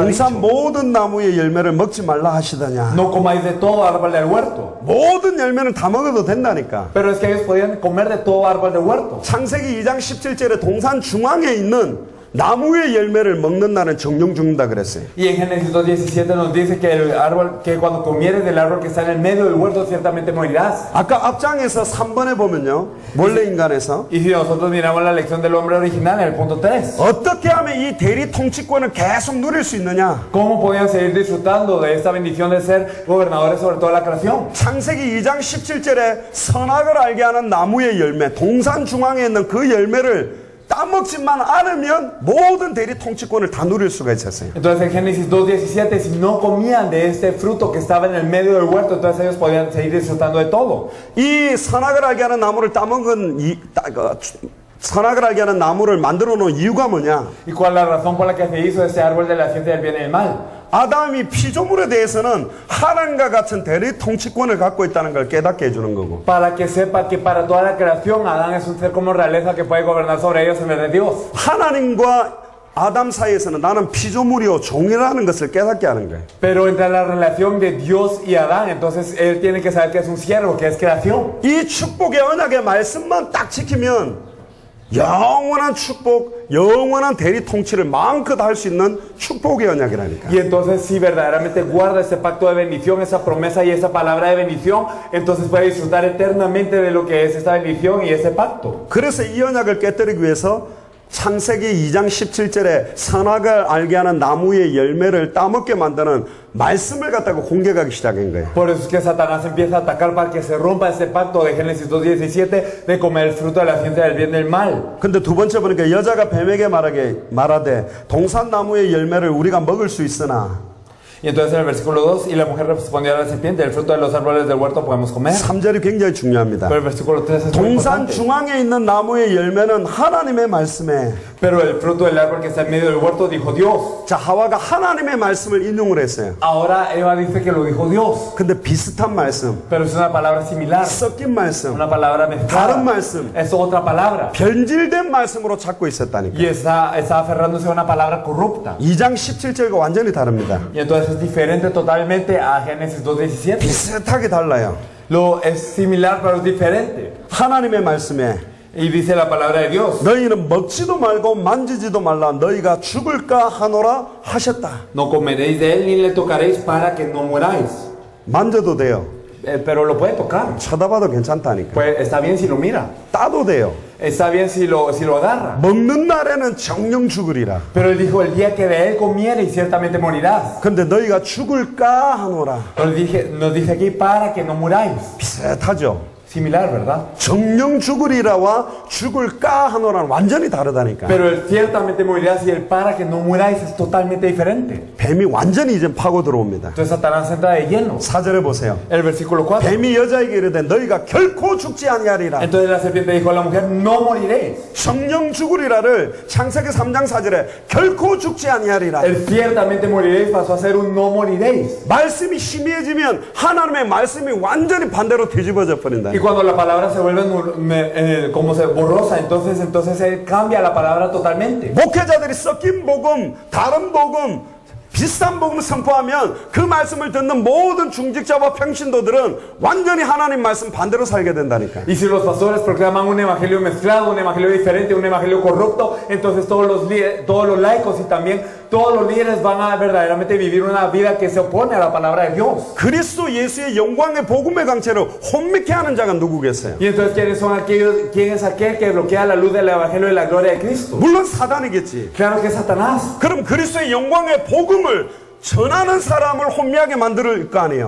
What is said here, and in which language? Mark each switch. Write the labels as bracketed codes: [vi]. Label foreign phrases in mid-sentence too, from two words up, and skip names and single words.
[ko] 동산 [es] dicho, [ko] 모든 나무의 열매를 먹지 말라 하시더냐. [es] no comáis de todo árbol del huerto. [ko] 모든 열매는 다 먹어도 된다니까. [es] Pero es que ellos podían comer de todo árbol del huerto. [ko] 창세기 2장 17절에 동산 중앙에 있는 나무의 열매를 먹는 날은 정령 죽는다 그랬어요. [es] Y en Génesis 2:17 nos dice que el árbol, que cuando comieres del árbol que está en el medio del huerto ciertamente morirás. [ko] 아까 앞장에서 3번에 보면요. 원래 인간에서 [es] Y si nosotros miramos la lección del hombre original en el punto 3, [ko] 어떻게 하면 이 대리 통치권을 계속 누릴 수 있느냐? [es] ¿cómo podían seguir disfrutando de esta bendición de ser gobernadores sobre toda la creación? [ko] 창세기 2장 17절에 선악을 알게 하는 나무의 열매, 동산 중앙에 있는 그 열매를 따먹지만 않으면 모든 대리 통치권을 다 누릴 수가 있었어요. [es] Entonces en Génesis 2:17, si no comían de este fruto que estaba en el medio del huerto, entonces ellos podían seguir disfrutando de todo. [ko] 이 선악을 알게 하는 나무를 따먹은 선악을 알게 하는 나무를 만들어 놓은 이유가 뭐냐? [es] ¿Y cuál es la razón por la que se hizo ese árbol de la ciencia del bien y del mal? [ko] 아담이 피조물에 대해서는 하나님과 같은 대리 통치권을 갖고 있다는 걸 깨닫게 해주는 거고. [es] Para que sepa que para toda la creación Adán es un ser como realeza que puede gobernar sobre ellos en vez de Dios. [ko] 하나님과 아담 사이에서는 나는 피조물이요 종이라는 것을 깨닫게 하는 거예요. [es] Pero entre la relación de Dios y Adán, entonces él tiene que saber que es un siervo, que es creación. [ko] 이 축복의 언약의 말씀만 딱 지키면 영원한 축복, 영원한 대리 통치를 마음껏 할 수 있는 축복의 언약이라니까. [es] Y entonces si verdaderamente guarda ese pacto de bendición, esa promesa y esa palabra de bendición, entonces puede disfrutar eternamente de lo que es esta bendición y ese pacto. [ko] 그래서 이 언약을 깨뜨리기 위해서 창세기 2장 17절에 선악을 알게 하는 나무의 열매를 따먹게 만드는 말씀을 갖다가 공격하기 시작한 거예요. [es] Por eso es que Satanás empieza a atacar para que se rompa ese pacto de Génesis 2:17 de comer el fruto de la ciencia del bien y del mal. [ko] 근데 두 번째 보니까 여자가 뱀에게 말하되 동산나무의 열매를 우리가 먹을 수 있으나 [es] Y entonces en el versículo 2, y la mujer respondió a la serpiente, el fruto de los árboles del huerto podemos comer. [ko] 3절이 굉장히 중요합니다. [es] Pero el versículo 3 es muy [ko] 동산 [es] importante. [ko] 중앙에 있는 나무의 열매는 하나님의 말씀에 [es] Pero el fruto del árbol que está en medio del huerto dijo Dios. [ko] 자 하와가 하나님의 말씀을 인용을 했어요. [es] Ahora Eva dice que lo dijo Dios. [ko] 근데 비슷한 말씀, [es] Pero es una palabra similar. [ko] 섞인 말씀, [es] Una palabra mezclada. [ko] 다른 말씀, [es] Es otra palabra. [ko] 변질된 말씀으로 찾고 있었다니까. [es] Y está aferrándose a una palabra corrupta. [ko] 2장 17절과 완전히 다릅니다. [es] Y entonces es diferente totalmente a Génesis 2:17. [ko] 비슷하게 달라요. [es] Lo es similar pero es diferente. [ko] 하나님의 말씀에 [es] Y dice la palabra de Dios. [ko] 너희는 먹지도 말고 만지지도 말라 너희가 죽을까 하노라 하셨다. [es] No comeréis de él ni le tocaréis para que no muráis. [ko] 만져도 돼요. [es] Pero lo puede tocar. [ko] 쳐다봐도 괜찮다니까. [es] Pues está bien si lo mira. [ko] 따도 돼요. [es] Está bien si lo agarra. [ko] 먹는 날에는 정령 죽으리라. [es] Pero él dijo, el día que de él comiere y ciertamente morirás. [ko] 근데 너희가 죽을까 하노라. [es] Nos dice aquí para que no muráis. [ko] 비슷하죠. [es] Similar, ¿verdad? [ko] 정령 죽으리라와 죽을까 하노라는 완전히 다르다니까. [es] Pero el ciertamente morirás y el para que no muráis es totalmente diferente. [ko] 뱀이 완전히 이제 파고 들어옵니다. [es] Entonces Satanás entra de lleno. [ko] 4절에 보세요. [es] El versículo 4. [ko] 뱀이 여자에게 이르되 너희가 결코 죽지 아니하리라. [es] Entonces la serpiente dijo a la mujer, no moriréis. [ko] 정령 죽으리라를 창세기 3장 4절에 결코 죽지 아니하리라. [es] El ciertamente moriréis pasó a ser un no moriréis. [ko] 말씀이 희미해지면 하나님의 말씀이 완전히 반대로 뒤집어져 버린다. [es] Y cuando la palabra se vuelve como se borrosa, entonces él cambia la palabra totalmente. [ko] 목회자들이 섞인 복음, 다른 복음, 비슷한 복음을 선포하면 그 말씀을 듣는 모든 중직자와 평신도들은 완전히 하나님 말씀 반대로 살게 된다니까. [es] Y si los pastores proclaman un evangelio mezclado, un evangelio diferente, un evangelio corrupto, entonces todos los laicos y también todos los líderes van a verdaderamente vivir una vida que se opone a la palabra de Dios. [ko] 그리스도 예수의 영광의 복음의 강체를 혼미케 하는 자가 누구겠어요? [es] Y entonces ¿quién es aquel que bloquea la luz del evangelio de la gloria de Cristo? [ko] 물론 사단이겠지. [es] Claro que es Satanás. [ko] 그럼 그리스도의 영광의 복음을 전하는 사람을 혼미하게 만들 거 아니에요.